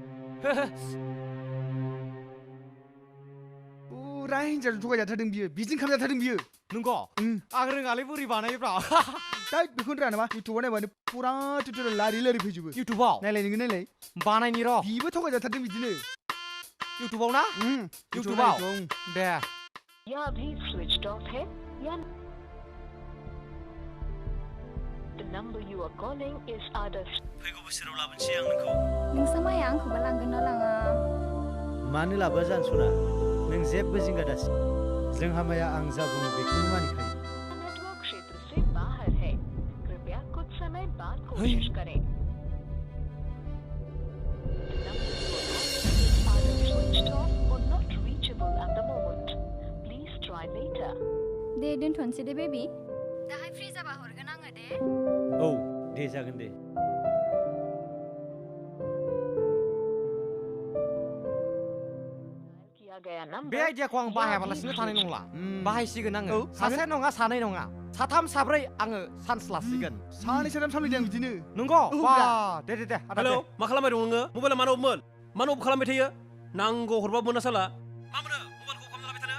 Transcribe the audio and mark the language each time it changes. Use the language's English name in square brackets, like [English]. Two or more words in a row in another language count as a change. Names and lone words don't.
[Bodo] फुरा हिनजावजों थगायजाथारदों बियो बिदिनो खालामजाथारदों बियो नंगौ आं रोङालै बोरै बानायोब्रा दा बेखौनो रोङा नामा इउटुबाव नायबानो फुरा टिउटरियेल लारि फैजोबो इउटुबाव नायलाय नोङो नायलाय बानायनि र' बिबो थगायजाथारदों बिदिनो इउटुबाव ना इउटुबाव दे [Hindi] या भी [English] switched off [Hindi] है या [English] The number you are calling is either [Bodo] फैगौ बोसोराव लाबोनोसै आं नोंखौ नोंसा माया आंखौबा लांगोन ना लाङा मानो लाबोआ जानो सना नों जेबो जिंगा दासि जोंहा माया आं जा बुङो बेखौनो मानिखायो [Hindi] नेटवर्क क्षेत्र से बाहर है कृपया कुछ समय बाद कोशिश करें [English] The number you are calling is either switched off or not reachable at the moment. Please try later. [Bodo] दे दोनथ'नोसै दे बेबि दाहाय फ्रि जाबा हरगोन आङो दे औ दे जागोन दे [Hindi] किया गया number [Bodo] बे आइडियाखौ आं बाहायाबालासिनो थानाय नंला बाहायसिगोन आङो औ, सासे नङा सानै नङा साथाम साब्रै आङो चान्स लासिगोन सानै साथाम सामलायदों आं बिदिनो नंगौ बा दे आदा हेलौ दे मा खालामबाय दं नोङो मबाइला मानो अफमोन मानो अफ खालामबाय थायो नांगौ हरबा मोना साला मा मोनो मबाइलखौ खालामना लाबाय थानो